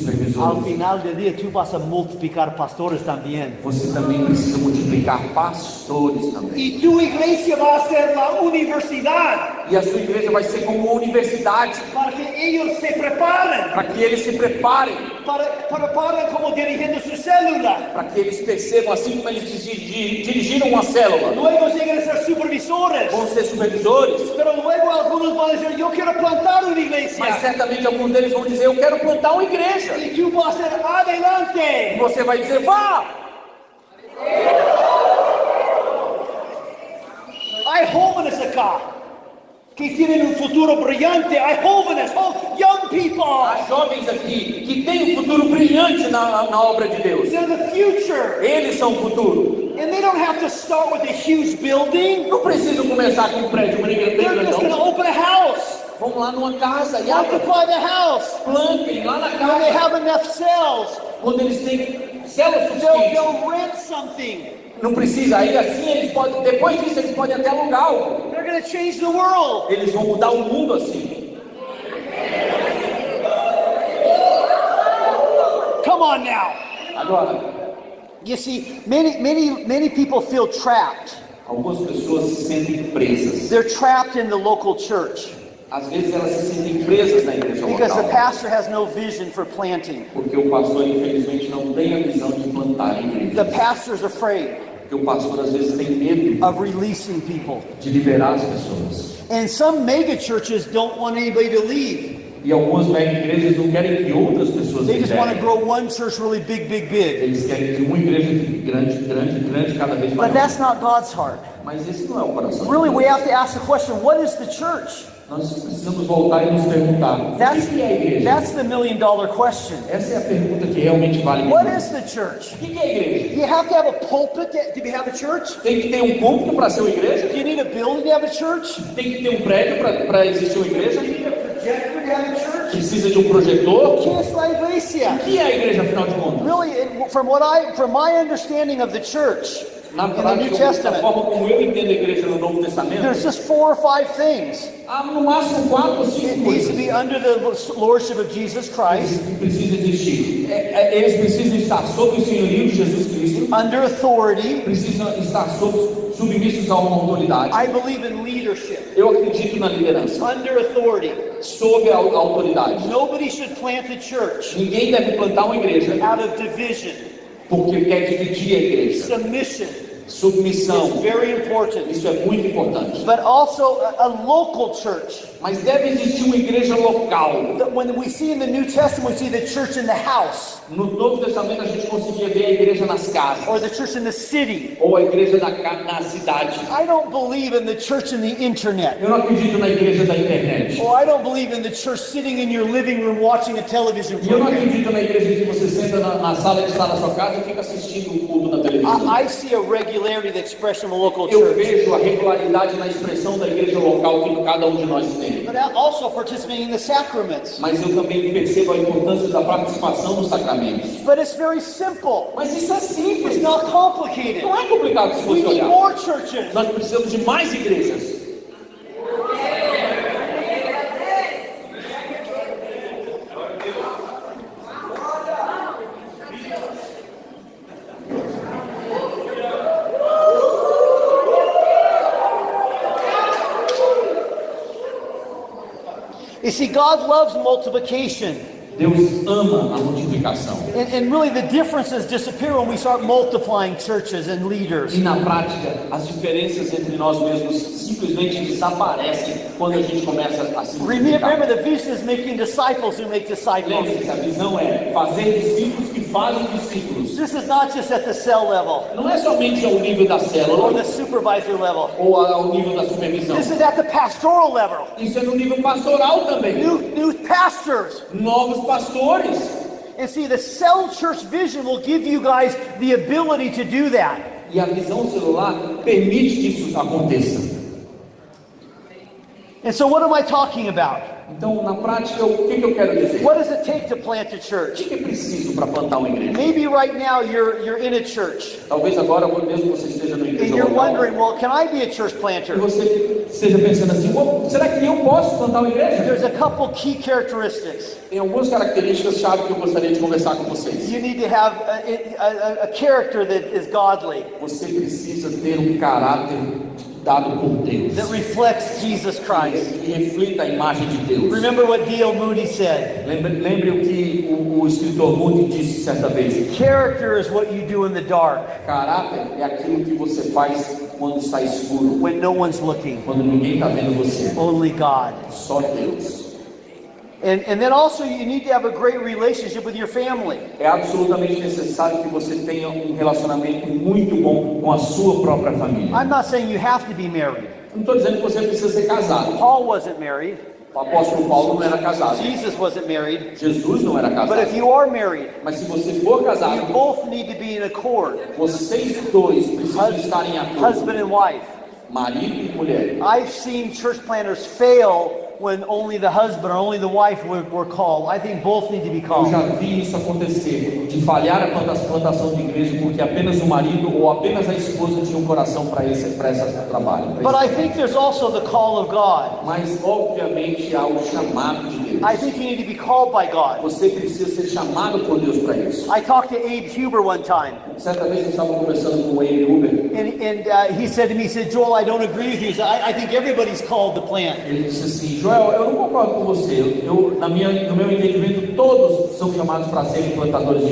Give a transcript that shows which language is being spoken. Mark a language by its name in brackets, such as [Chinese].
[Portuguese] supervisores. final do dia, tu vas a multiplicar pastores também. Você também precisa multiplicar pastores também. E tua igreja vai ser a universidade, E a sua igreja vai ser como uma universidade, para que eles se preparem, para que eles se preparem, para como dirigentes de célula. para que eles percebam, assim como eles dirigiram uma célula, [Spanish] Luego llegan a ser supervisores. [Portuguese] vão ser supervisores, [Spanish] Pero luego algunos van a decir, yo quiero plantar una [Portuguese] mas [Spanish] iglesia. [Portuguese] certamente alguns deles vão dizer: eu quero plantar uma igreja. [Spanish] Y tú vas a ser [Portuguese] E [Spanish] adelante. [Portuguese] você vai dizer: vá! [Spanish] Hay jóvenes acá que tienen futuro brillante. Hay jóvenes, [English] young people. [Portuguese] Há jovens aqui que têm um futuro brilhante na obra de Deus. [English] They're the future. [Portuguese] Eles são o futuro. [English] And they don't have to start with a huge building. [Portuguese] Não precisam começar com um prédio bem [English] They're just going to [Portuguese] grandão. [English] open a house. [Portuguese] Vão lá numa casa e abrem, [English] Occupy the house. [Portuguese] plantem lá na [English] When they [Portuguese] casa, [English] have enough cells, [Portuguese] quando eles têm células suficientes. [English] they'll rent something. [Portuguese] Não precisa, aí assim eles podem, depois disso eles podem até alugar algo. [English] They're going to change the world. [Portuguese] Eles vão mudar o mundo assim. [English] Come on now. [Portuguese] Agora, [English] You see, many people feel trapped. [Portuguese] algumas pessoas se sentem presas. [English] They're trapped in the local church [Portuguese] Às vezes elas se sentem presas na igreja [English] because the [Portuguese] local. [English] pastor has no vision for planting. [Portuguese] Porque o pastor, infelizmente, não tem a visão de plantar igrejas. [English] The pastor's afraid [Portuguese] Porque o pastor, às vezes, tem medo [English] of releasing people. [Portuguese] de liberar as pessoas. [English] And some mega churches don't want anybody to leave. [Portuguese] E algumas mega igrejas não querem que outras pessoas [English] They just want to [Portuguese] liberem. [English] grow one church really big, big, big. [Portuguese] Eles querem que uma igreja fique grande, grande, grande, cada vez [English] But [Portuguese] maior. [English] that's not God's heart. [Portuguese] Mas esse não é o coração. [English] Really, we have to ask the question, what is the church? [Portuguese] Nós precisamos voltar e nos perguntar: o que é a igreja? [English] That's the $1 million question. [Portuguese] Essa é a pergunta que realmente vale. [English] What [Portuguese] muito. [English] is the church? [Portuguese] O que é a igreja? [English] You have to have a pulpit to have a church? [Portuguese] Tem que ter um púlpito para ser uma igreja? [English] Do you need a building to have a church? [Portuguese] Tem que ter um prédio para existir uma igreja? [English] Do you need a projector to have a church? [Portuguese] Precisa de um projetor? Que é a igreja? O que é a igreja, afinal de contas? [English] Really, from my understanding of the church [Portuguese] Na [English] in the New [Portuguese] prática, da [English] Testament, [Portuguese] forma como eu entendo a igreja no Novo Testamento, [English] there's just 4 or 5 things. [Portuguese] há no máximo 4 ou 5 [English] It needs to [Portuguese] coisas [English] be under the lordship of Jesus Christ, [Portuguese] que precisam existir. Eles precisam estar sob o senhorio de Jesus Cristo, [English] under authority. [Portuguese] precisam estar submissos a uma autoridade. [English] I believe in leadership, [Portuguese] Eu acredito na liderança, [English] under authority. [Portuguese] sob a autoridade. [English] Nobody should plant a church [Portuguese] Ninguém deve plantar uma igreja [English] out of division. [Portuguese] porque quer dividir a igreja. [English] Submission [Portuguese] Submissão, [English] is very important. [Portuguese] isso é muito importante. [English] But also a local church. [Portuguese] Mas deve existir uma igreja local. [English] When we see in the New Testament, we see the church in the house, [Portuguese] No Novo Testamento a gente conseguia ver a igreja nas casas, [English] or the church in the city. [Portuguese] ou a igreja na cidade. [English] I don't believe in the church in the internet. [Portuguese] Eu não acredito na igreja da internet. [English] Or I don't believe in the church sitting in your living room watching a television [Portuguese] E eu não [English] program. [Portuguese] acredito na igreja que você senta na sala de estar na sua casa e fica assistindo o culto na televisão. televisão. [English] I see a regularity of the expression of a local [Portuguese] Eu [English] church. [Portuguese] vejo a regularidade na expressão da igreja local que cada um de nós tem. [English] But also participating in the sacraments. [Portuguese] Mas eu também percebo a importância da participação nos sacramentos. [English] But it's very simple. [Portuguese] Mas isso é simples. [English] It's not complicated. [Portuguese] Não é complicado se [English] We [Portuguese] você olhar. [English] more churches. [Portuguese] Nós precisamos de mais igrejas. [English] You see, God loves multiplication. [Portuguese] Deus ama a multiplicação. [English] And really the differences disappear when we start multiplying churches and leaders. [Portuguese] E na prática, as diferenças entre nós mesmos simplesmente desaparecem quando a gente começa a se multiplicar. [English] Remember, the vision is making disciples who make disciples. [Portuguese] Lembre-se, a visão é fazer discípulos que fazem discípulos. [English] This is not just at the cell level [Portuguese] Não é somente ao nível da [English] or [Portuguese] célula [English] the supervisor level. [Portuguese] ou ao nível da supervisão. [English] This is at the pastoral level. [Portuguese] Isso é no nível pastoral também. [English] New pastors. [Portuguese] Novos pastores. [English] And see, the cell church vision will give you guys the ability to do that. [Portuguese] E a visão celular permite que isso aconteça. [English] And so what am I talking about? [Portuguese] Então, na prática, o que eu quero dizer? [English] What does it take to plant a [Portuguese] O [English] church? [Portuguese] que é preciso para plantar uma igreja? [English] Maybe right now you're in a church [Portuguese] Talvez agora, mesmo você esteja no [English] and [Portuguese] igreja [English] you're [Portuguese] local, [English] wondering, well, can I be a church [Portuguese] e [English] planter? [Portuguese] você esteja pensando assim, será que eu posso plantar uma igreja? [English] There's a couple key characteristics. [Portuguese] Tem algumas características-chave que eu gostaria de conversar com vocês. [English] You need to have a character that is godly, [Portuguese] Você precisa ter um caráter dado por Deus, [English] that reflects Jesus Christ. [Portuguese] que reflita a imagem de Deus. [English] Remember what D.L. Moody said. [Portuguese] Lembre o que o escritor Moody disse certa vez. [English] Character is what you do in the dark, [Portuguese] Caráter é aquilo que você faz quando está escuro, [English] when no one's looking, [Portuguese] quando ninguém está vendo você. [English] only God. [Portuguese] Só Deus. [English] And then also you need to have a great relationship with your family. [Portuguese] É absolutamente necessário que você tenha um relacionamento muito bom com a sua própria família. [English] I'm not saying you have to be married. [Portuguese] Não estou dizendo que você precisa ser casado. [English] Paul wasn't married. [Portuguese] O apóstolo Paulo não era casado. [English] Jesus wasn't married. [Portuguese] Jesus não era [English] But if [Portuguese] casado. [English] you are married, [Portuguese] Mas se você for [English] you [Portuguese] casado, [English] both need to be in accord, [Portuguese] vocês dois precisam estar em acordo. [English] husband and wife. [Portuguese] Marido e mulher. [English] I've seen church planters fail when only the husband or only the wife were called. I think both need to be [Portuguese] Eu [English] called. [Portuguese] já vi isso acontecer, de falhar a plantação de igreja porque apenas o marido ou apenas a esposa tinha um coração para esse trabalho. [English] But I think there's also the call of God. [Portuguese] Mas obviamente há o chamado de Deus. [English] I think you need to be called by God. [Portuguese] Você precisa ser chamado por Deus para isso. [English] I talked to Abe Huber one time, [Portuguese] Certa vez eu estava conversando com o Abe Huber. [English] and he said to me, he said, Joel, I don't agree with you. He said, I think everybody's called to plant. [Portuguese] Ele disse assim, Joel, eu não concordo com você. No meu entendimento, todos são chamados para serem plantadores de